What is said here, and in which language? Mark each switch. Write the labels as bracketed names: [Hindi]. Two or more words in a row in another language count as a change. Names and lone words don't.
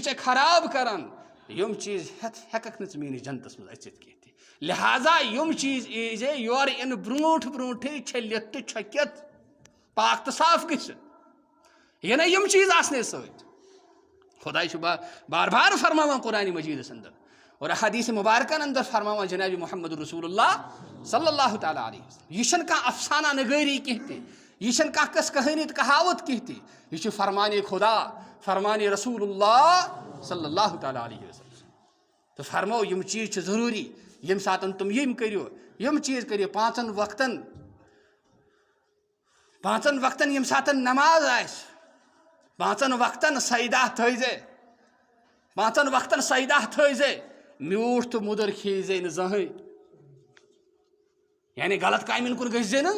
[Kashmiri] ژےٚ خراب کران یِم چیٖز ہٮ۪ککھ نہٕ ژٕ میٲنِس جنتس منٛز أژِتھ کینٛہہ تہِ لہٰذا یِم چیٖز ایٖزے یورٕ یِنہٕ برونٛٹھٕے چھٔلِتھ تہٕ چھۄکِتھ پاک تہٕ صاف گٔژھِتھ یہِ نہ یِم چیٖز آسنَے سۭتۍ خۄداے چھُ بار بار فرماوان قرآنِ مجیٖدس انٛدر اور حدیٖث مُبارکن انٛدر فرماوان جنابِ محمد رسول اللہ [Arabic] صلی اللہ تعالیٰ علیہ وسلم [Kashmiri] یہِ چھنہٕ کانٛہہ افسانہ نگٲری کینٛہہ تہِ یہِ چھنہٕ کانٛہہ قٕصہٕ کہانی تہٕ کہاوت کینٛہہ تہِ یہِ چھُ فرمانِ خۄدا فرمانِ رسول اللہ [Arabic] صلی اللہ تعالیٰ علیہ وسلم [Kashmiri] تہٕ فرمو یِم چیٖز چھِ ضروٗری ییٚمہِ ساتہٕ تِم یِم کٔرِو یِم چیٖز کٔرِو پانٛژن وقتن ییٚمہِ ساتہٕ نماز آسہِ پانٛژن وقتن سجدہ تھٲیزے میوٗٹھ تہٕ مُدُر کھیٚیزے نہٕ زٕہٕنۍ یعنی غلط کامٮ۪ن کُن گٔژھزے نہٕ